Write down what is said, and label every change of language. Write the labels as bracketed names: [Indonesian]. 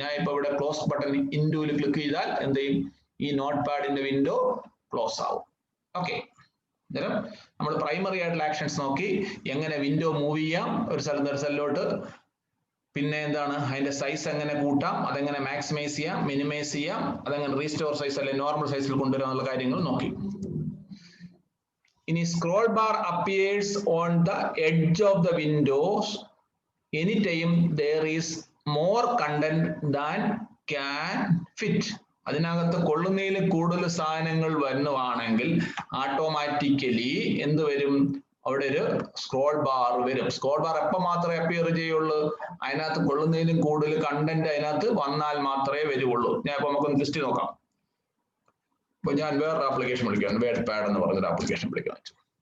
[Malayalam] ഞാൻ ഇപ്പൊ ഇവിടെ ക്ലോസ് ബട്ടൺ ഇൻഡുവിൽ ക്ലിക്ക് ചെയ്താൽ എന്ത് ചെയ്യും? ഈ നോട്ട് പാഡിന്റെ വിൻഡോ ക്ലോസ് ആവും. ഓക്കെ. അന്നേരം നമ്മൾ പ്രൈമറി ആയിട്ടുള്ള ആക്ഷൻസ് നോക്കി, എങ്ങനെ വിൻഡോ മൂവ് ചെയ്യാം ഒരു സ്ഥലത്ത് നിന്ന് ഒരു സ്ഥലത്തോട്ട്, പിന്നെ എന്താണ് അതിന്റെ സൈസ് എങ്ങനെ കൂട്ടാം, അതെങ്ങനെ മാക്സിമൈസ് ചെയ്യാം, മിനിമൈസ് ചെയ്യാം, അതെങ്ങനെ റീസ്റ്റോർ സൈസ് അല്ലെങ്കിൽ നോർമൽ സൈസിൽ കൊണ്ടുവരാം എന്നുള്ള കാര്യങ്ങൾ നോക്കി. [English] ഇനി scroll bar appears on the edge of the windows anytime there is more content than can fit. [Malayalam] അതിനകത്ത് കൊള്ളുന്നതിൽ കൂടുതൽ സാധനങ്ങൾ വരുന്നതാണെങ്കിൽ ഓട്ടോമാറ്റിക്കലി എന്ത് വരും? അവിടെ ഒരു സ്ക്രോൾ ബാർ വരും. സ്ക്രോൾ ബാർ എപ്പോൾ മാത്രമേ അപ്പിയർ ചെയ്യുള്ളൂ? അതിനകത്ത് കൊള്ളുന്നതിലും കൂടുതൽ കണ്ടന്റ് അതിനകത്ത് വന്നാൽ മാത്രമേ വരുള്ളൂ. ഞാൻ ഇപ്പൊ നമുക്കൊന്ന് ലിസ്റ്റ് നോക്കാം. ഇപ്പൊ ഞാൻ വേറൊരു ആപ്ലിക്കേഷൻ വിളിക്കാം, വേഡ് പാഡ് എന്ന് പറഞ്ഞൊരു ആപ്ലിക്കേഷൻ വിളിക്കാൻ വെച്ചു.